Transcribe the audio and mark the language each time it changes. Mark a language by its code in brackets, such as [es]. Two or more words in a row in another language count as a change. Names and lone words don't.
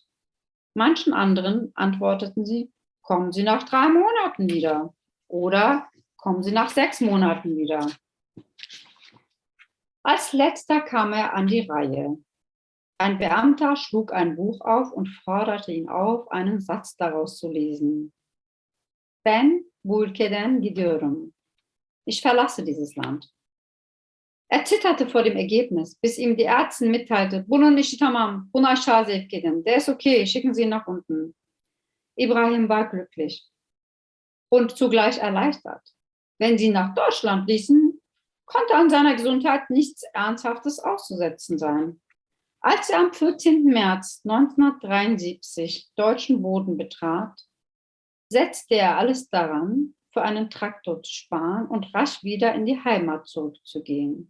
[de] Manchen anderen antworteten sie, kommen Sie nach 3 Monaten wieder oder kommen Sie nach 6 Monaten wieder. Als letzter kam er an die Reihe. Ein Beamter schlug ein Buch auf und forderte ihn auf, einen Satz daraus zu lesen. [tr] Ben bu ülkeden gidiyorum. [de] Ich verlasse dieses Land. Er zitterte vor dem Ergebnis, bis ihm die Ärztin mitteilte, [tr] bunun işi tamam, bunu aşağı sevk edin. [de] Der ist okay, schicken Sie ihn nach unten. Ibrahim war glücklich und zugleich erleichtert. Wenn sie ihn nach Deutschland ließen, konnte an seiner Gesundheit nichts Ernsthaftes auszusetzen sein. Als er am 14. März 1973 deutschen Boden betrat, setzte er alles daran, für einen Traktor zu sparen und rasch wieder in die Heimat zurückzugehen.